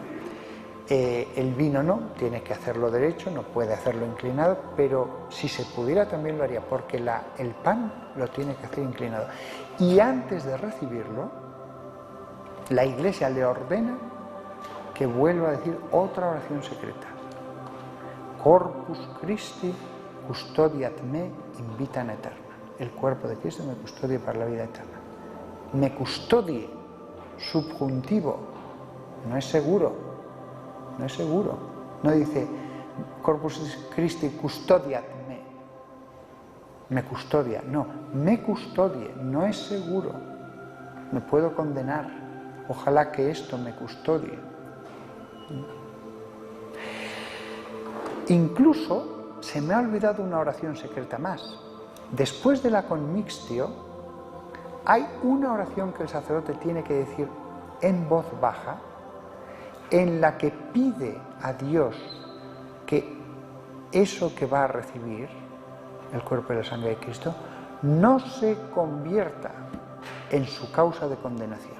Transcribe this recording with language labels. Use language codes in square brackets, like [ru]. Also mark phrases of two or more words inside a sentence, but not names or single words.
[es] El vino no, tiene que hacerlo derecho, no puede hacerlo inclinado, pero si se pudiera también lo haría, porque el pan lo tiene que hacer inclinado. Y antes de recibirlo, la Iglesia le ordena que vuelva a decir otra oración secreta. [la] Corpus Christi custodiat me in vita eterna. [es] El cuerpo de Cristo me custodia para la vida eterna. Me custodie, subjuntivo, no es seguro. No es seguro. No dice [la] Corpus Christi custodiat me. [es] Me custodia. No, me custodie. No es seguro. Me puedo condenar. Ojalá que esto me custodie. Incluso se me ha olvidado una oración secreta más. Después de la conmixtio, hay una oración que el sacerdote tiene que decir en voz baja, en la que pide a Dios que eso que va a recibir, el cuerpo y la sangre de Cristo, no se convierta en su causa de condenación.